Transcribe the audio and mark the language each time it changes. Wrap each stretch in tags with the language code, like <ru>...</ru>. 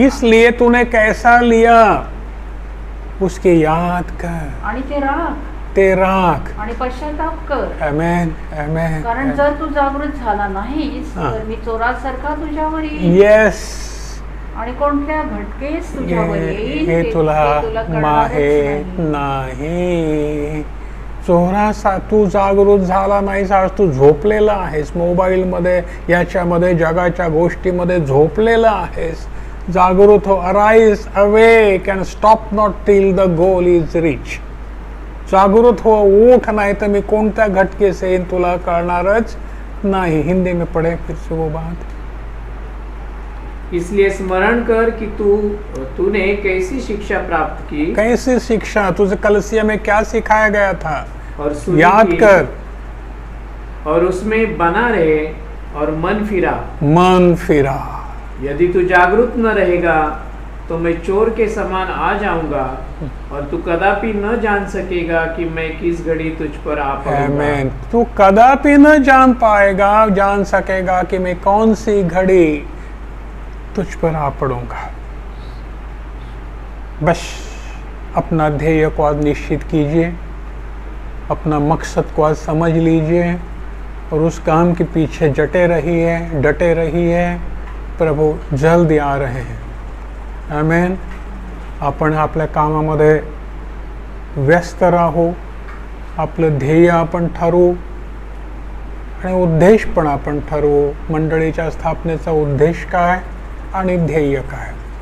<hi>इसलिए तूने कैसा लिया उसकी याद कर</hi> <mr>आणि ते राख आणि पश्चाताप कर. आमीन. आमीन. कारण जर तू जागृत झाला नाहीस तर मी चोरासारखा तुझ्यावर येईन.</mr> <en>Yes.</en> <mr>आणि कोणत्या भटकेस तुझ्यावर येईल हे तुला माहित नाही. चोरासा तू जागृत झाला नाहीस. आज तू झोपलेला आहेस मोबाईलमध्ये, याच्यामध्ये, जगाच्या गोष्टीमध्ये झोपलेला आहेस. जागृत हो.</mr> <en>Arise, awake and stop not till the goal is reach.</en> <mr>जागृत हो, उठ, नाही तर मी कोणत्या</mr> <hi>घटके से</hi> <mr>येईन तुला कळणारच नाही.</mr> <hi>हिंदी में पढ़े फिर से वो बात. इसलिए स्मरण कर कि तूने कैसी शिक्षा प्राप्त की. कैसी शिक्षा? तुझे कलीसिया में क्या सिखाया गया था? और याद कर. और उसमें बना रहे और मन फिरा. यदि तू जागरूक न रहेगा तो मैं चोर के समान आ जाऊंगा, और तू कदापि न जान सकेगा कि मैं किस घड़ी तुझ पर आ पड़ूंगा. तू कदापि न जान सकेगा कि मैं कौन सी घड़ी तुझ पर आ पड़ूंगा. बस अपना ध्येय को आज निश्चित कीजिए, अपना मकसद को आज समझ लीजिए और उस काम के पीछे डटे रहिए. प्रभू जल्दी आ रहे हैं. आमेन.</hi> <mr>आपण आपल्या कामामध्ये व्यस्त राहू. आपलं ध्येय आपण ठरवू आणि उद्देश पण आपण ठरवू. मंडळीच्या स्थापनेचा उद्देश काय आणि ध्येय काय.</mr>